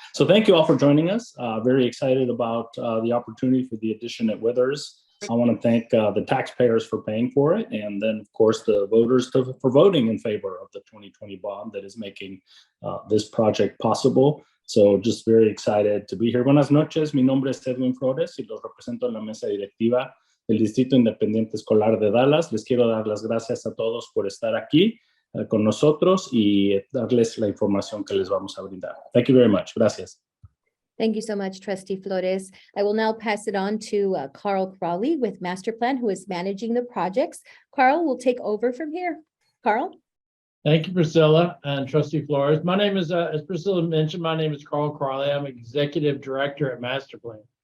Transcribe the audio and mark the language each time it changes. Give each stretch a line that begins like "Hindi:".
English: So thank you all for joining us. Very excited about the opportunity for the addition at Withers. I want to thank the taxpayers for paying for it, and then of course the voters for voting in favor of the 2020 bond that is making this project possible. So just very excited to be here.
Spanish: Buenas noches, mi nombre es Edwin Flores y los represento en la mesa directiva del Distrito Independiente Escolar de Dallas. Les quiero dar las gracias a todos por estar aquí con nosotros y darles la información que les vamos a brindar.
English: Thank you very much. Gracias. Thank you so much, Trustee Flores. I will now pass it on to Carl Crawley with Master Plan, who is managing the projects. Carl will take over from here. Carl? Thank you, Priscilla and Trustee Flores. My name is, as Priscilla mentioned, my name is Carl Crawley. I'm Executive Director at Master Plan.